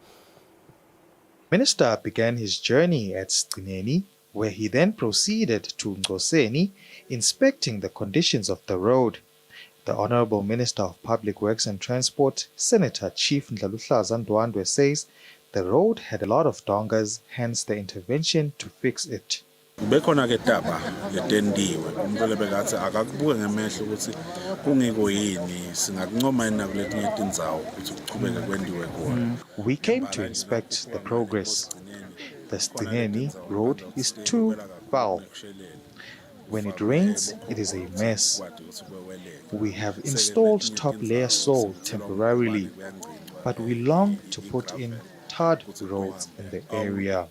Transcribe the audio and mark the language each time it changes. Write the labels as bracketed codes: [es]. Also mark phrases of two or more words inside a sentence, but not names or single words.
[en] Minister began his journey at Eswatini, where he then proceeded to Ngoseni, inspecting the conditions of the road. The Honorable Minister of Public Works and Transport, Senator Chief Malaza says the road had a lot of dongas, hence the intervention to fix it. [ss] Bekhona ke taba yetendiwe umuntu lebekathi akakubuke ngemehlo ukuthi kungiko yini singakuncoma yini kuletinye tindzawo ukuthi kuchubeke kwendiwe khona. [en] We came to inspect the progress. The Eswatini road is too foul. When it rains, it is a mess. We have installed top-layer soil temporarily, but we long to put in tarred roads in the area.